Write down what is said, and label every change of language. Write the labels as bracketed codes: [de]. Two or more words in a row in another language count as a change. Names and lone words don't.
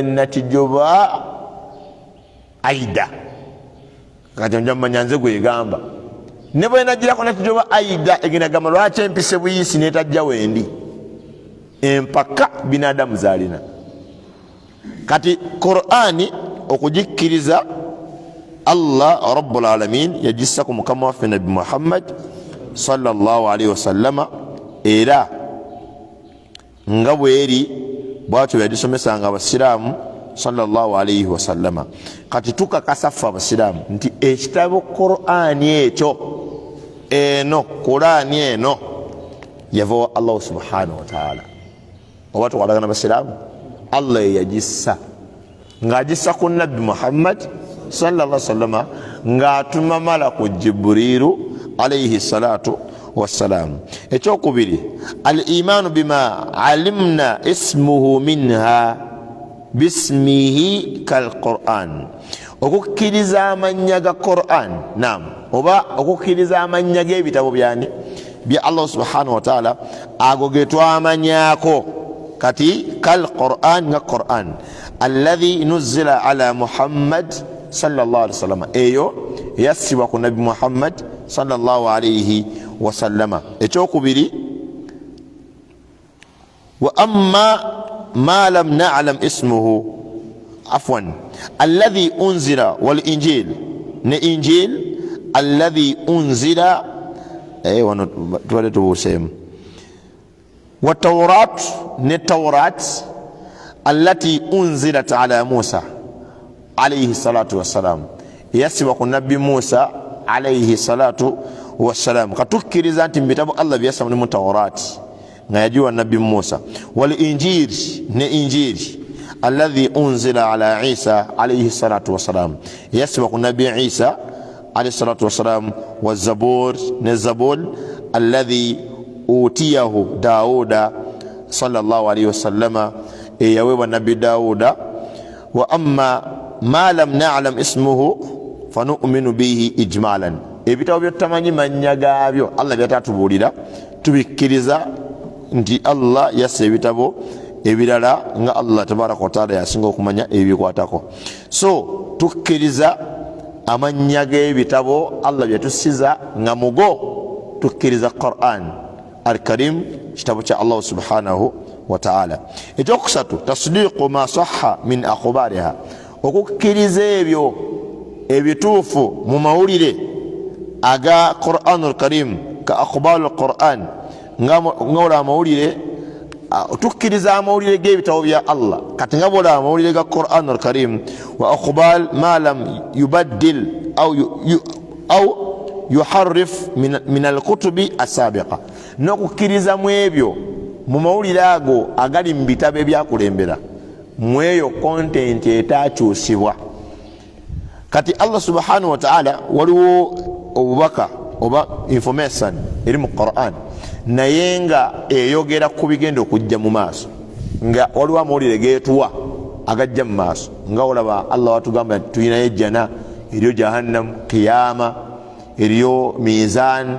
[lg] Nakijoba Aida kati njamanya nze gwegamba ne bwe nagirako Nakijoba Aida egenda gamba lwaki empise buyisi netajja wendi empaka binadamu zalina kati Qur'ani okujikkiriza [ar] الله رب العالمين [lg] yagissa ku mukama waffe Nabi Muhammad [ar] صلى الله عليه وسلم [lg] era nga bweri bwatyo yagisomesanga abasiraamu [ar] صلى الله عليه [lg] wasallama kati tukakasa ffe abasiraamu nti ekitabo Qur'ani ekyo Qur'ani eno yava [ar] الله سبحانه وتعالى [lg] oba tukwatagana basiraamu Allah yagissa ng'agissa ku nabbi Muhammad [ar] صلى الله عليه وسلم [lg] ng'atuma malaku Jibrilu [ar] عليه الصلاة والسلام. Ekyokubiri, الإيمان بما علمنا اسمه منها باسمه كالقرآن, [lg] okukkiriza amanya ga Qur'an, naam, oba okukkiriza amanya g'ebitabo byani bya [ar] الله سبحانه وتعالى [lg] ago getwamanyako kati kal-Qur'an nga [ar] القرآن الذي نزل على محمد صلى الله عليه وسلم, [lg] eyo yassibwa ku nabi Muhammad [ar] صلى الله عليه وسلم. Ekyokubiri, وأما ما لم نعلم اسمه أفوان الذي أنزل والإنجيل, ne إنجيل الذي أنزل [lg] wano tuwale tubusemu, [ar] وتوراة, ne توراة التي أنزلت على موسى عليه الصلاة والسلام, [lg] yasiba ku nabbi Musa [ar] عليه الصلاة والسلام. [lg] Katukkiriza nti mbitabu Allah byasaba mu tawrat nga yajiwa nabbi Musa, [ar] والإنجيل, [lg] ne [ar] الإنجيل الذي أنزل على عيسى عليه الصلاة والسلام, [lg] yasiba ku nabbi Isa [ar] عليه الصلاة والسلام, وزبور, [lg] ne [ar] زبور الذي أوتيه داود صلى الله عليه وسلم, [lg] eyawewa nabbi Dauda. [ar] وأما ما لم نعلم اسمه فنؤمن به إجمالا, [lg] ebitabo byatamanyi manya gaabyo Allah byatatubulira tubikkiriza nti Allah yasse ebitabo ebirala nga [ar] الله تبارك وتعالى [lg] yasinga okumanya ebikwatako. So tukkiriza amanya g'ebitabo Allah byatusiza nga mugo, tukkiriza [ar] القرآن الكريم, [lg] kitabo kya [ar] الله سبحانه وتعالى. [lg] Ekyokusatu, [ar] تصديق ما صح من أخبارها, [lg] okukkiriza ebyo ebituufu mu mawulire aga [ar] القرآن الكريم, كأخبار القرآن, [lg] nga wala amawulire, tukkiriza amawulire g'ebitabo bya Allah kati nga wala amawulire ga [ar] القرآن الكريم, وأخبار ما لم يبدل أو يحرف من الكتب السابقة, [lg] n'okukkiriza mu ebyo mu mawulire ago agali mu bitabo ebyakulembera mu eyo content etakyusibwa. Kati [ar] الله سبحانه وتعالى [lg] waliwo obubaka oba information eri mu Qur'an naye nga eyogera ku bigenda okujja mu maaso, nga waliwo amawulire geetuwa agajja mu maaso, nga olaba Allah watugamba tulinayo ejjana, eriyo jahannam, qiyama, eriyo mizan.